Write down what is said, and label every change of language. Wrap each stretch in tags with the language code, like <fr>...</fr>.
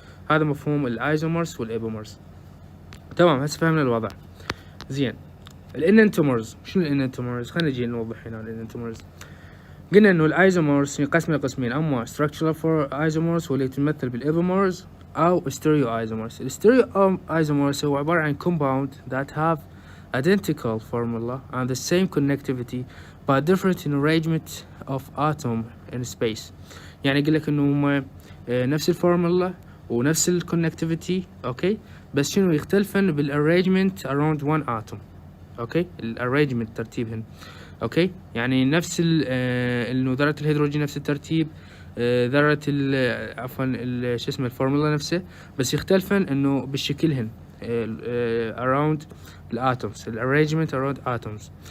<ar>هذا مفهوم الايزومرز والابيمرز. تمام، هسه فهمنا الوضع. زين، الاننتومرز شنو الاننتومرز؟ خلينا نجي نوضح هنا الاننتومرز. قلنا انه الايزومرز ينقسم لقسمين، اما</ar> <en>structural for isomers</en> <ar>واللي تمثل بالابيمرز او</ar> <en>stereo isomers.</en> <ar>الستيريو</ar> <en>isomers</en> <ar>هو عبارة عن</ar> <en>compound that have identical formula and the same connectivity but different in arrangement of atom in space.</en> <ar>يعني يقول لك انه هم نفس الفورمولا ونفس الكونكتيفيتي، اوكي، بس شنو يختلفن بالarrangement</ar> <en>around one atom.</en> <ar>اوكي، الarrangement ترتيبهن، اوكي، يعني نفس انه ذرة الهيدروجين نفس الترتيب، ذرة عفوا شو اسمه الفورمولا نفسه، بس يختلفن انه بالشكلهن around الاتومز، الارينجمنت</ar> <en>around atoms.</en>